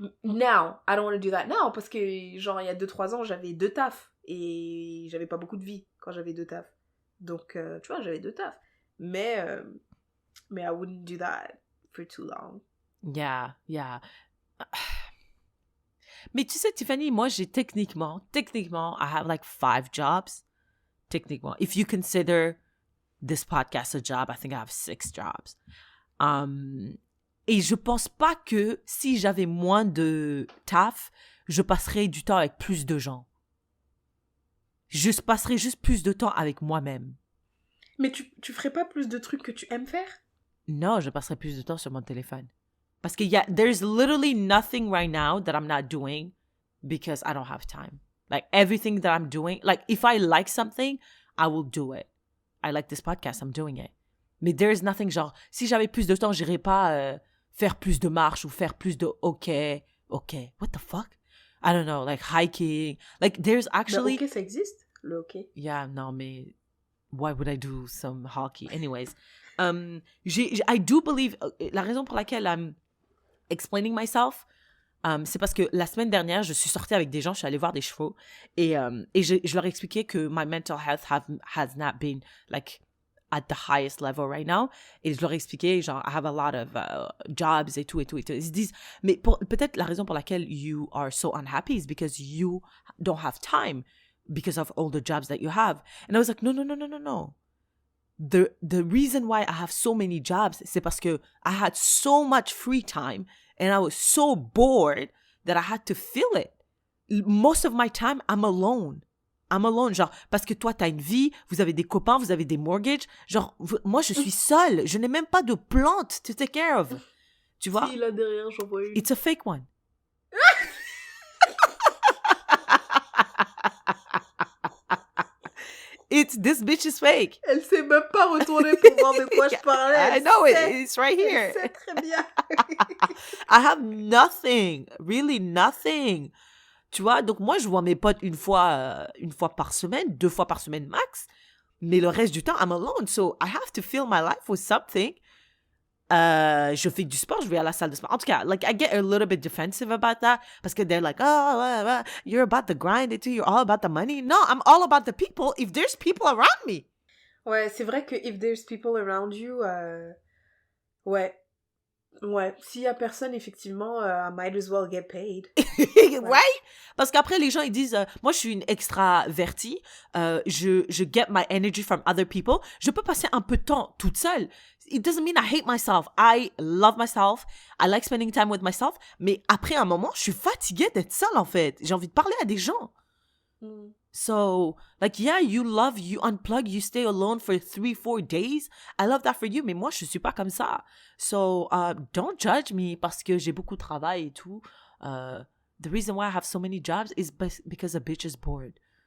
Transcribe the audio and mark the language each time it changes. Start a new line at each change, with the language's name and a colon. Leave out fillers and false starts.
English: Now, I don't want to do that now
French: parce que, genre, il y a 2-3 ans, j'avais 2 tafs et j'avais pas beaucoup de vie quand j'avais 2 tafs. Donc, tu vois, j'avais 2 tafs.
English: Mais I wouldn't do that for too long. Yeah.
French: Mais tu sais, Tiffany, moi, j'ai techniquement,
English: I have like 5 jobs.
French: Techniquement.
English: If you consider this podcast a job, I think I have 6 jobs.
French: Et je pense pas que si j'avais moins de taf, je passerais du temps avec plus de gens. Je passerais juste plus de temps avec moi-même. Mais tu ferais pas plus de trucs que tu aimes faire? Non, je passerais plus de temps sur mon téléphone. Parce que
English: there's literally nothing right now that I'm not doing because I don't have time. Like everything that I'm doing, like if I like something, I will do it. I like this podcast, I'm doing it.
French: Mais
English: there is nothing
French: genre, si j'avais plus de temps, j'irais pas faire plus de marches ou faire plus de OK,
English: what the fuck? I don't know, like hiking. Like there's actually...
French: Le OK, ça existe? Le OK?
English: Yeah,
French: non, mais
English: why would I do some hockey? Anyways, I do believe,
French: la raison pour laquelle
English: I'm explaining myself,
French: c'est parce que la semaine dernière, je suis sortie avec des gens, je suis allée voir des chevaux et je leur ai expliqué que
English: my mental health has not been like at the highest level right now.
French: Et je leur ai expliqué, genre,
English: I have a lot of jobs
French: et tout. Ils se disent, mais peut-être la raison pour laquelle
English: you are so unhappy is because you don't have time because of all the jobs that you have. And I was like, no. The reason why I have so many jobs,
French: c'est parce que
English: I had so much free time and I was so bored that I had to fill it. Most of my time, I'm alone.
French: Genre, parce que toi, t'as une vie, vous avez des copains, vous avez des mortgages. Genre, moi, je suis seule. Je n'ai même pas de plantes
English: to take care of.
French: Tu vois? Si, là derrière, j'en vois une.
English: It's a fake one. This bitch is fake.
French: Elle s'est même pas retournée pour voir de quoi je parlais.
English: I know it's right here.
French: Elle sait très bien.
English: I have nothing, really nothing.
French: Tu vois, donc moi je vois mes potes une fois par semaine, 2 fois par semaine max, mais le reste du temps
English: I'm alone, so I have to fill my life with something.
French: Je fais du sport, je vais à la salle de sport. En tout cas,
English: like I get a little bit defensive about that
French: parce que
English: they're like, oh, you're about the grind
French: et tout,
English: you're all about the money. No, I'm all about the people if there's people around me.
French: Ouais, c'est vrai que
English: if there's people around you,
French: ouais, s'il y a personne, effectivement,
English: I might as well get paid. Right?
French: Parce qu'après, les gens, ils disent, moi, je suis une extravertie, je
English: get my energy from other people.
French: Je peux passer un peu de temps toute seule.
English: It doesn't mean I hate myself. I love myself. I like spending time with myself.
French: Mais après un moment, je suis fatiguée d'être seule, en fait. J'ai envie de parler à des gens.
English: So, like, yeah, you unplug, you stay alone for 3-4 days. I love that for you.
French: Mais moi, je suis pas comme ça.
English: So, don't judge me
French: parce que j'ai beaucoup de travail et tout.
English: The reason why I have so many jobs is because a bitch is bored.